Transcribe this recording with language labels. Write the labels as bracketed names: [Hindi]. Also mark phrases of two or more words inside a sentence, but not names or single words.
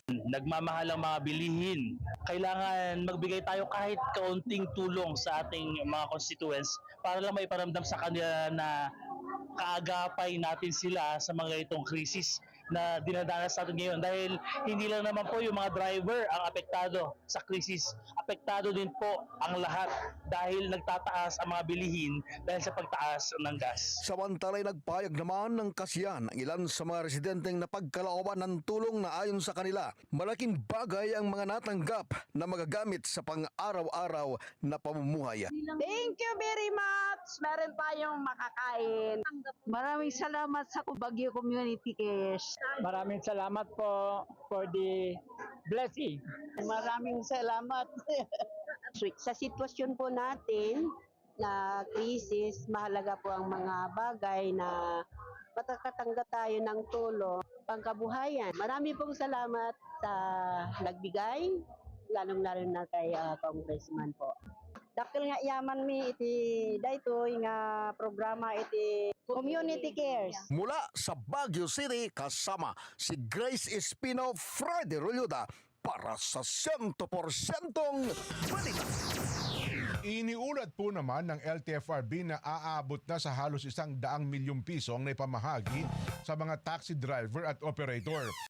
[Filipino] Nagmamahal ang mga bilihin. Kailangan magbigay tayo kahit kaunting tulong sa ating mga constituents para lang maiparamdam sa kanila na kaagapay natin sila sa mga itong krisis na dinadanas natin ngayon, dahil hindi lang naman po yung mga driver ang apektado sa krisis, apektado din po ang lahat dahil nagtataas ang mga bilihin dahil sa pagtaas ng gas. Samantalay nagpayag naman ng kasiyan ang ilan sa mga residenteng napagkalooban ng tulong na ayon sa kanila, malaking bagay ang mga natanggap na magagamit sa pang-araw-araw na pamumuhay. [English] Thank you very much. [Filipino] Meron tayong makakain. Maraming salamat sa Baguio Community Cares. Maraming salamat po [English] for the blessing. [Filipino] Maraming salamat. Sa sitwasyon po natin na krisis, mahalaga po ang mga bagay na matakatanggap tayo ng tulong pangkabuhayan. Marami pong salamat sa nagbigay, lalong-lalo na kay Congressman po. [Iloko] Dakil nga yaman mi iti daytoy nga programa iti Community Cares. [Filipino] Mula sa Baguio City, kasama si Grace Espino, Freddy Rolyoda para sa 100% balita. Iniulat po naman ng LTFRB na aabot na sa halos 100 milyong piso ang naipamahagi sa mga taxi driver at operator.